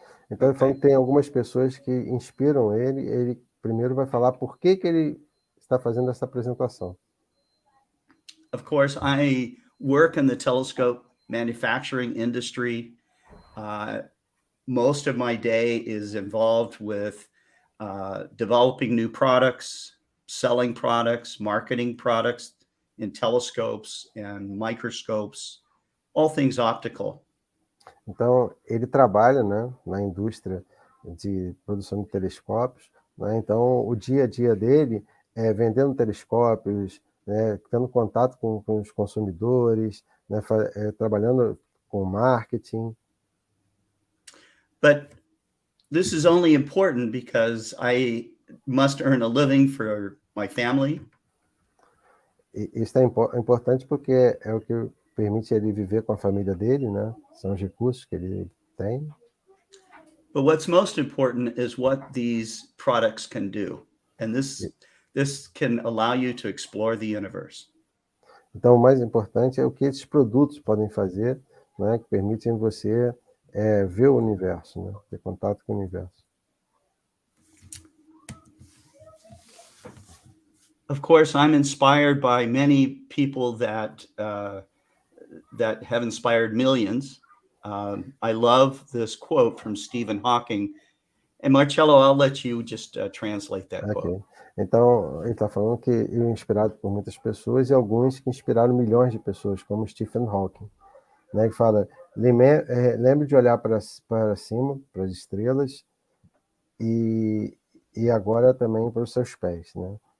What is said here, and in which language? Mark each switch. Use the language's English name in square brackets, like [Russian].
[Portuguese] Então ele falou que tem algumas pessoas que inspiram ele. Ele primeiro vai falar por que ele está fazendo essa apresentação. [English] Of course, I work in the telescope manufacturing industry. Most of my day is involved with developing new products, selling products, marketing products in telescopes and microscopes, all things optical. [Portuguese] Então, ele trabalha, né, na indústria de produção de telescópios, né? Então, o dia a dia dele é vendendo telescópios, né, tendo contato com os consumidores, né, trabalhando com marketing. [English] But this is only important because I must earn a living for my family. [Portuguese] E isso é importante porque é o que permite ele viver com a família dele, né? São os recursos que ele tem. [English] But what's most important is what these products can do. And this can allow you to explore the universe. [Portuguese] Então, o mais importante é o que esses produtos podem fazer, né, que permitem você ver o universo, né, ter contato com o universo. [English] Of course, I'm inspired by many people that have inspired millions. I love this quote from Stephen Hawking. And Marcello, I'll let you just translate that quote. [Portuguese] Então, ele está falando que ele é inspirado por muitas pessoas e alguns que inspiraram milhões de pessoas, como Stephen Hawking, né, que fala, lembre de olhar para cima, para as estrelas, e agora também para os seus pés, né?